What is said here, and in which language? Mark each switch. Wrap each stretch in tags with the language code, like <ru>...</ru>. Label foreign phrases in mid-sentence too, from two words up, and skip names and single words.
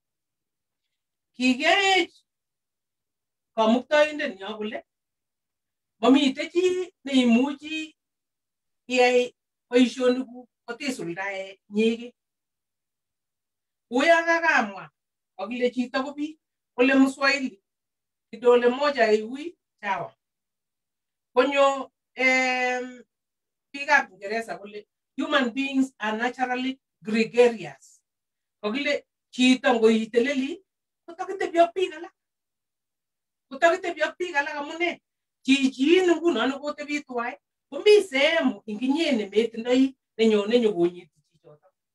<kln>Kikeech kamuktaindenyo kole mamite chi neimuchi iyai boisionikuk kotisuldae nyege. Uyo kakamwa akile chito ko biik kole Mswahili</kln> <sw>kidole moja haiui sawa.</sw> <kln>Konyo biikab Kingereza kole</kln> <en>human beings are naturally gregarious.</en> <kln>Kokile chito ngoiteleli kotakitebi ak biik alak. Kotakitebi ak biik alak amune chichin nguno nekotebi tuwai komi sehemu inginye nemetindoi nenyone nyokonyiti chichotok.</kln>